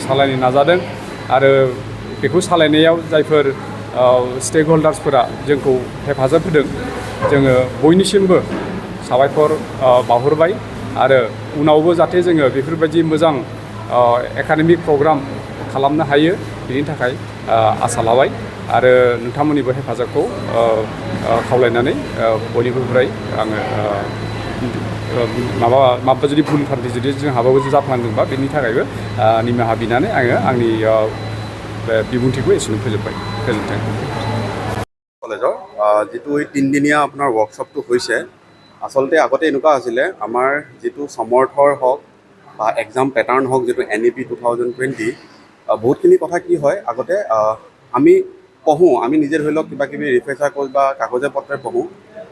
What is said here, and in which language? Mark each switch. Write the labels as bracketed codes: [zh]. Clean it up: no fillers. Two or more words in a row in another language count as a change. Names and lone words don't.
[brx] सालायनो नाजादों आरो बेखौ सालायनायाव जायफोर स्टेक हल्डार्सफोरा जोंखौ हेफाजाब होदों जोङो बयनिसिमबो साबायखर बावहरबाय आरो उनावबो जाहाथे जोङो बेफोरबायदि मोजां [en] academic program [brx] खालामनो हायो बेनि थाखाय आसा लाबाय आरो नोंथांमोननिबो हेफाजाबखौ खावलायनानै बयनिफ्राय आङो माबा जुदि भुल फान्थि जुदि जोंहाबो जाफ्लांदोंबा बेनि थाखायबो निमाहा बिनानै आङो आंनि बिबुंथिखौ एसेनो फोजोबबाय गोजोन्थों [as] কলেজৰ যিটো এই 3 দিনীয়া আপোনাৰ ৱৰ্কশ্বপটো হৈছে আচলতে আগতে এনেকুৱা আছিলে আমাৰ যিটো সমৰ্থৰ হওক বা [en] exam pattern [as] হওক যিটো NEP 2020 বহুতখিনি কথা কি হয় আগতে আমি পঢ়োঁ আমি নিজে ধৰি লওক কিবা কিবি ৰিফ্ৰেচাৰ কৰোঁ বা কাগজে পত্ৰে পঢ়োঁ